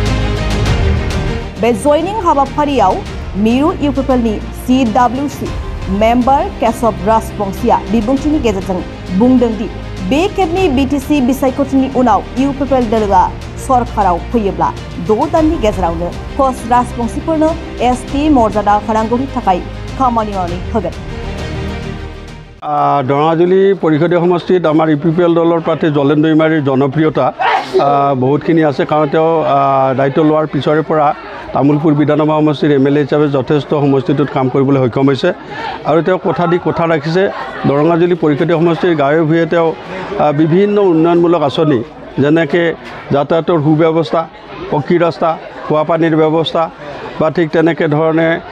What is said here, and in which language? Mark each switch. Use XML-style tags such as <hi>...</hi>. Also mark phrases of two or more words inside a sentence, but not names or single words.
<brx>बे जयनिं हाबाफारियाव मिरु इउपिपिएलनि CWC मेम्बार केशव राजबंशीया बिबुंथिनि गेजेरजों बुंदों दि बे खेबनि BTC बिसायख'थिनि उनाव इउपिपिएल दलआ सरकाराव फैयोब्ला 6 दाननि गेजेरावनो कच राजबंशीफोरनो ST मर्यादा होनांगौनि थाखाय खामानि मावनो होगोन।</brx> <as>দৰংগাজুলি পৰিষদীয় সমষ্টিত আমাৰ ইউপিপিএল दলৰ প্ৰাৰ্থী জলেন দৈমাৰীৰ জনপ্ৰিয়তা বহুতখিনি আছে কাৰণ তেওঁ দায়িত্ব লোৱাৰ পিছৰে পৰা তামুলপুৰ বিধানসভা সমষ্টিৰ MLA হিচাপে যথেষ্ট সমষ্টিটোত কাম কৰিবলৈ সক্ষম হৈছে আৰু তেওঁ কথা ৰাখিছে। দৰংগাজুলি পৰিষদীয় সমষ্টিৰ গাঁৱে ভূঞে তেওঁ বিভিন্ন উন্নয়নমূলক আঁচনি যেনেকৈ যাতায়াতৰ সুব্যৱস্থা, পকী ৰাস্তা, খোৱা পানীৰ ব্যৱস্থা বা ঠিক তেনেকৈ ধৰণে</as>